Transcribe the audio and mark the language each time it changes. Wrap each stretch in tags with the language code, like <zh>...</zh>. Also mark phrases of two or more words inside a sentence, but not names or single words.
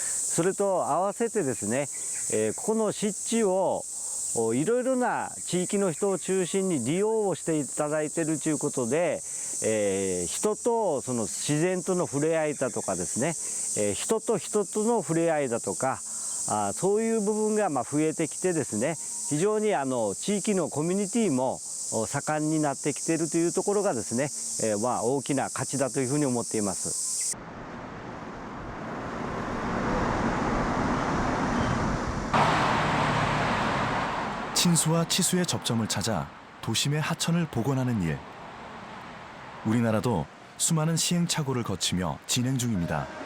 <ja>それと合わせてですね、ここの湿地をいろいろな地域の人を中心に利用をしていただいているということで、人とその自然との触れ合いだとかですね、人と人との触れ合いだとか、そういう部分が増えてきてですね、非常に地域のコミュニティも盛んになってきているというところがですね、大きな価値だというふうに思っています。</ja> <ko>친수와 치수의 접점을 찾아 도심의 하천을 복원하는 일. 우리나라도 수많은 시행착오를 거치며 진행 중입니다.</ko>